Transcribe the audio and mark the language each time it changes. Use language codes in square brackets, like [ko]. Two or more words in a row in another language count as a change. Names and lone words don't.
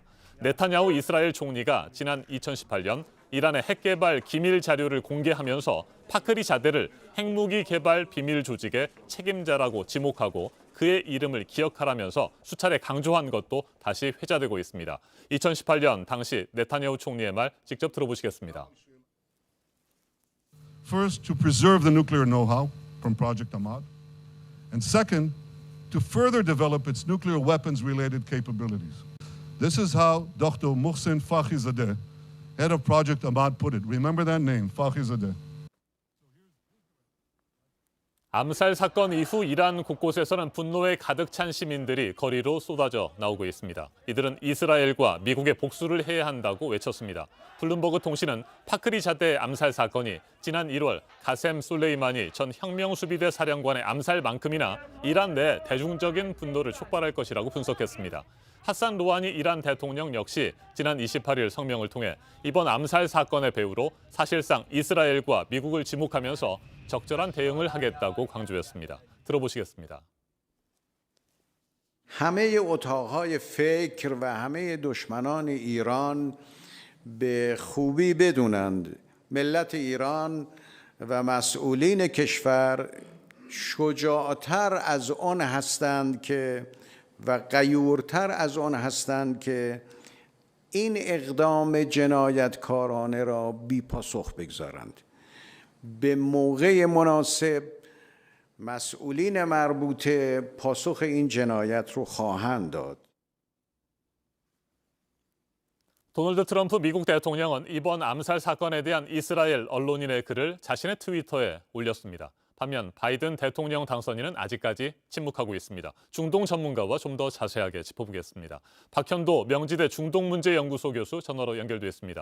[ko] 네타냐후 이스라엘 총리가 지난 2018년 이란의 핵 개발 기밀 자료를 공개하면서 파크리자데를 핵무기 개발 비밀 조직의 책임자라고 지목하고 그의 이름을 기억하라면서 수차례 강조한 것도 다시 회자되고 있습니다. 2018년 당시 네타냐후 총리의 말 직접 들어보시겠습니다. [en] First, to preserve the nuclear know-how from Project Ahmad, and second, to further develop its nuclear weapons-related capabilities. This is how Dr. Mohsen Fakhrizadeh, head of Project Ahmad, put it. Remember that name, Fakhrizadeh. [ko] 암살 사건 이후 이란 곳곳에서는 분노에 가득 찬 시민들이 거리로 쏟아져 나오고 있습니다. 이들은 이스라엘과 미국의 복수를 해야 한다고 외쳤습니다. 블룸버그 통신은 파크리자데 암살 사건이 지난 1월 가셈 솔레이마니 전 혁명수비대 사령관의 암살만큼이나 이란 내 대중적인 분노를 촉발할 것이라고 분석했습니다. 하산 로하니 이란 대통령 역시 지난 28일 성명을 통해 이번 암살 사건의 배후로 사실상 이스라엘과 미국을 지목하면서 적절한 대응을 하겠다고 강조했습니다. 들어보시겠습니다. [fa] همه اتاقهای فکر و همه دشمنان ایران به خوبی بدونند ملت ایران و مسئولین کشور شجاعتر از آن هستند که و غیورتر از آن هستند که این اقدام جنایتکارانه را بی پاسخ بگذارند. به موقع مناسب مسئولین مربوطه پاسخ این جنایت رو خواهند داد. [ko] 도널드 트럼프 미국 대통령은 이번 암살 사건에 대한 이스라엘 언론인의 글을 자신의 트위터에 올렸습니다. 반면 바이든 대통령 당선인은 아직까지 침묵하고 있습니다. 중동 전문가와 좀 더 자세하게 짚어보겠습니다. 박현도 명지대 중동문제연구소 교수 전화로 연결돼 있습니다.